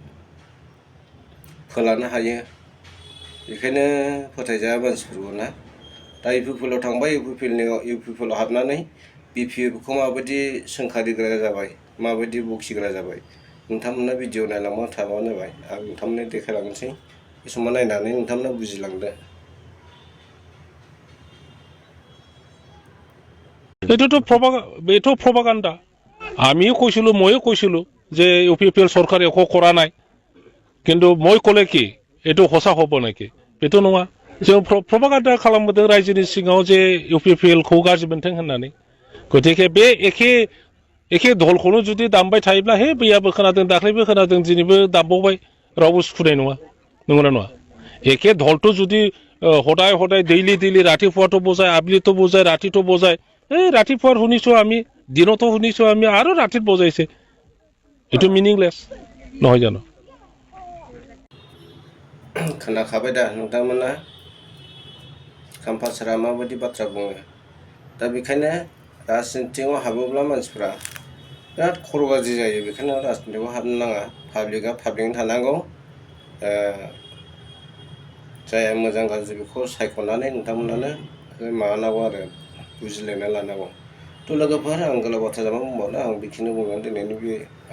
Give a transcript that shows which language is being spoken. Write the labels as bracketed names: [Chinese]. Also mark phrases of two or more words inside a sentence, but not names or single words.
[Bodo] फोलानो हायो बेखायनो फोथायजाया मानसिफोरखौ ना दा इउपिपिएलआव थांबाय इउपिपिएलआव हाबनानै बिपिएफखौ माबायदि सोंखारिग्रा जाबाय माबायदि बखिग्रा जाबाय नोंथांमोना भिडिअ नायलांबा थाबानो जाबाय आं नोंथांमोननो देखायलांनोसै बे समाव नायनानै नोंथांमोना बुजिलांदो [Assamese] এইটো প্রপাগান্ডা আমিও কৈছিলো ময়ো কৈছিলো যে ইউপিপিএল সরকার একো করা নাই কিন্তু মই কলে কি এইটো সঁচা হ'ব [Bodo] নেকি बेथ' नङा जों प्रपागान्डा खालामबोदों रायजोनि सिङाव जे इउपिपिएलखौ गाज्रि मोनथों होननानै गतिके बे एखे धलखौनो जुदि दामबाय थायोब्ला हे बैयाबो खोनादों दाख्लैबो खोनादों दिनैबो दामबावबाय रावबो सुखुनाय नङा नंगौना नङा एखे धलটো [Assamese] যদি সদায় সদায় ডেইলি ৰাতিপুৱাটো বজায় আবেলিতো বজায় ৰাতিটো বজায় এই ৰাতিপুৱাৰ শুনিছো আমি দিনতো শুনিছো আমি আৰু ৰাতিত বজাইছে এইটো মিনিংলেছ নহয় জানো [Bodo] खोनाखाबाय दा नोंथांमोना खाम्फा सारा माबायदि बाथ्रा बुङो दा बेखायनो राजनितियाव हाबोब्ला मानसिफ्रा बिराद खर' गाज्रि जायो बेखायनो राजनितियाव हाबनो नाङा पाब्लिकआ पाब्लिकैनो थानांगौ जाया मोजां गाज्रि बेखौ सायख'नानै नोंथांमोनानो माबानांगौ आरो बुजिलायना लानांगौ थ' लोगोफोर आं गोलाव बाथ्रा जामा बुंबावला आं बेखिनि बुंनानै दिनैनि बे